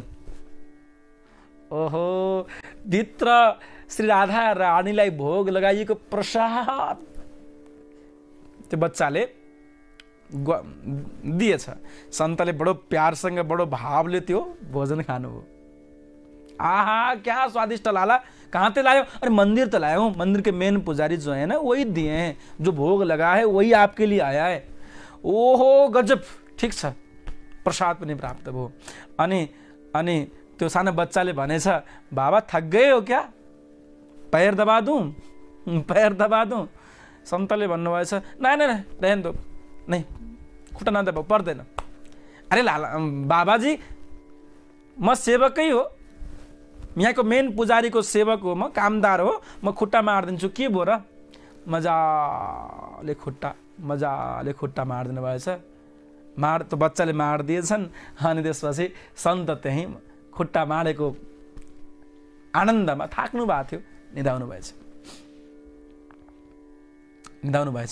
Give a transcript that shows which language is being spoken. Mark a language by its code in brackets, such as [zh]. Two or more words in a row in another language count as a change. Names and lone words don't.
[ne] ओहो, भित्र श्री राधा रानीलाई भोग लगाइएको प्रसाद त्यो बच्चाले दिएछ। सन्तले बडो प्यारसँग बडो भावले त्यो भोजन खानुभयो। [hi] आहा क्या स्वादिष्ट लाला, कहाँ ते लायो? अरे मंदिर तो लाया हूँ, मंदिर के मेन पुजारी जो है ना वही दिए हैं, जो भोग लगा है वही आपके लिए आया है। [ne] ओहो गजब, ठिक छ, प्रसाद पनि प्राप्त भयो। अनि त्यो सानो बच्चाले भनेछ, [hi] बाबा थक गए हो क्या? पैर दबा दूं, पैर दबा दूं? [ne] सन्तले भन्नुभएछ, [hi] नहीं नहीं रहने दो, [ne] नहीं खुट्टा नदबाउ, पर्दैन। अरे लाला बाबाजी म सेवकै हो, यहाँको मेन पुजारीको सेवक हो, म कामदार हो, म खुट्टा मारिदिन्छु, के भयो र? मजाले खुट्टा मारिदिनु भएछ। त बच्चाले मारिदिएछन् अनि त्यसपछि सन्त त्यहीँ खुट्टा मारेको आनन्दमा थाक्नु भएको थियो, निदाउनु भएछ।